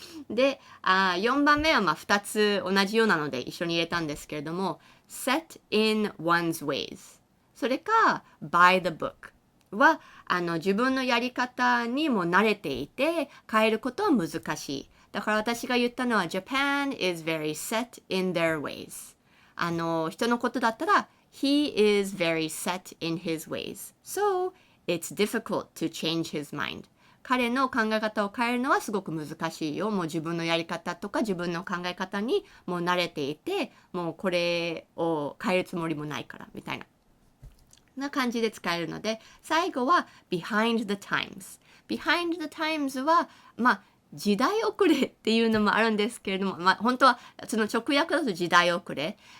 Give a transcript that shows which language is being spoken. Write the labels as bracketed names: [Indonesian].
[Japanese] で、4番目は2つ同じようなので一緒に入れたんですけれども、 [English] set in one's ways。 [Japanese] それか [English] by the book [Japanese] は自分のやり方にも慣れていて変えることは難しい。だから私が言ったのは [English] Japan is very set in their ways。 [Japanese] 人のことだったら [English] He is very set in his ways. So it's difficult to change his mind。 [Japanese] 彼の考え方を変えるのはすごく難しいよ。もう自分のやり方とか自分の考え方にもう慣れていて、もうこれを変えるつもりもないからみたいな感じで使えるので、最後は [English] behind the times。 [Japanese] behind the times は時代遅れっていうのもあるんですけれども、本当はその直訳だと時代遅れ。